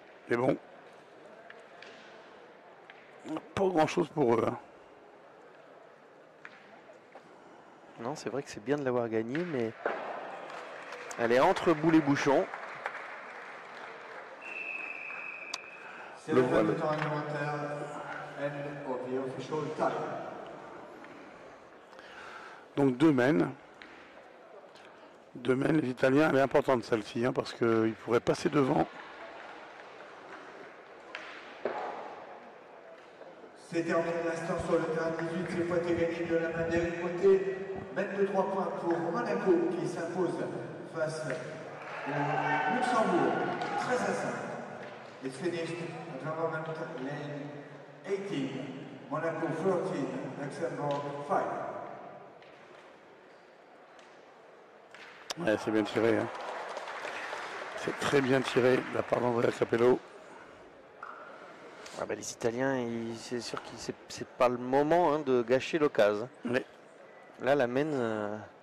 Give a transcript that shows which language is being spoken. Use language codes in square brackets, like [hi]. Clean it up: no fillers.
[fr] Mais bon, pas grand chose pour eux. Hein. Non, c'est vrai que c'est bien de l'avoir gagné, mais elle est entre boule et bouchon. C'est le temps alimentaire. [en] End of the official time. [fr] Donc 2 mènes. 2 mènes, les Italiens, elle est importante celle-ci, hein, parce qu'ils pourraient passer devant. C'est terminé l'instant sur le terrain 18, c'est pointé gagné de la main d'Éric Côté. Mène de 3 points pour Monaco qui s'impose face Luxembourg, 13 à 5. [en] It's finished at Government Lane 18, Monaco 13, Luxembourg 5. [fr] Ouais, c'est bien tiré. Hein. C'est très bien tiré de la part d'Andrea Capello. Ah bah, les Italiens, c'est sûr que c'est pas le moment hein, de gâcher l'occasion. Oui. Là, la mène.